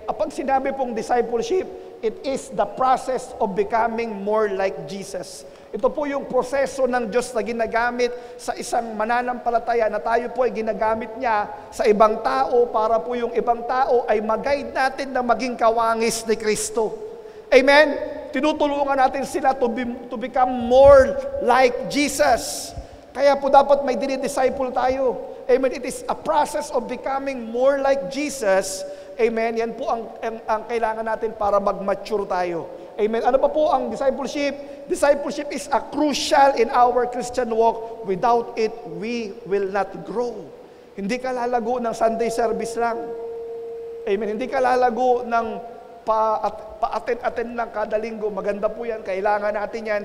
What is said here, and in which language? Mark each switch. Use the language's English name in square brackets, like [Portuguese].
[Filipino] Kapag sinabi pong [English] discipleship, it is the process of becoming more like Jesus. [Filipino] Ito po yung proseso ng Diyos na ginagamit sa isang mananampalataya na tayo po ay ginagamit niya sa ibang tao para po yung ibang tao ay mag-guide natin na maging kawangis ni Kristo. Amen? Tinutulungan natin sila [English] to become more like Jesus. [Filipino] Kaya po dapat may dinidisciple tayo. [English] Amen. It is a process of becoming more like Jesus. Amen. [Filipino] Yan po ang kailangan natin para mag-mature tayo. Amen. Ano pa po ang discipleship? [English] Discipleship is a crucial in our Christian walk. Without it, we will not grow. [Filipino] Hindi ka lalago ng Sunday service lang. Amen. Hindi ka lalago ng pa-attend lang kada linggo. Maganda po yan. Kailangan natin yan.